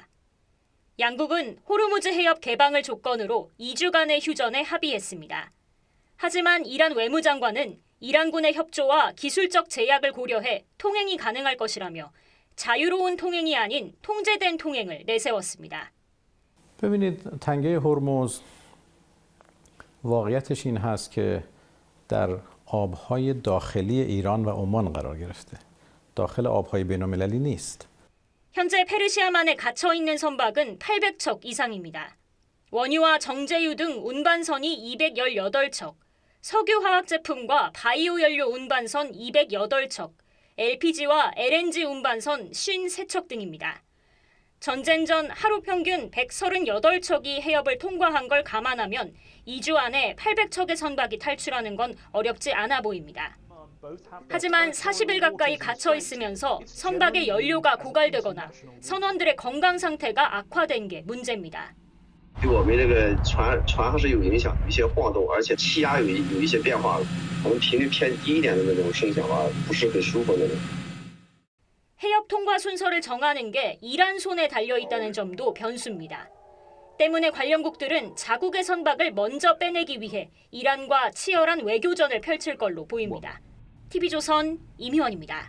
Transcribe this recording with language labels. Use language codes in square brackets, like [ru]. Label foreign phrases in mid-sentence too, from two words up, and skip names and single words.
[ko] 양국은 호르무즈 해협 개방을 조건으로 2주간의 휴전에 합의했습니다. 하지만 이란 외무장관은 이란군의 협조와 기술적 제약을 고려해 통행이 가능할 것이라며 자유로운 통행이 아닌 통제된 통행을 내세웠습니다. [fa] ببینید تنگه هرمز واقعیتش این هست که در آبهای داخلی ایران و عمان قرار گرفته. داخل آبهای بین‌المللی نیست. [ko] 현재 페르시아만에 갇혀있는 선박은 800척 이상입니다. 원유와 정제유 등 운반선이 218척, 석유화학 제품과 바이오 연료 운반선 208척, LPG와 LNG 운반선 53척 등입니다. 전쟁 전 하루 평균 138척이 해협을 통과한 걸 감안하면 2주 안에 800척의 선박이 탈출하는 건 어렵지 않아 보입니다. 하지만 40일 가까이 갇혀 있으면서 선박의 연료가 고갈되거나 선원들의 건강 상태가 악화된 게 문제입니다. [zh] 对我们这个船还是有影响，有一些晃动，而且气压有一些变化，可能频率偏低一点的那种声响吧，不是很舒服那种。 [ko] 해협 통과 순서를 정하는 게 이란 손에 달려 있다는 점도 변수입니다. 때문에 관련국들은 자국의 선박을 먼저 빼내기 위해 이란과 치열한 외교전을 펼칠 걸로 보입니다. TV조선 임희원입니다.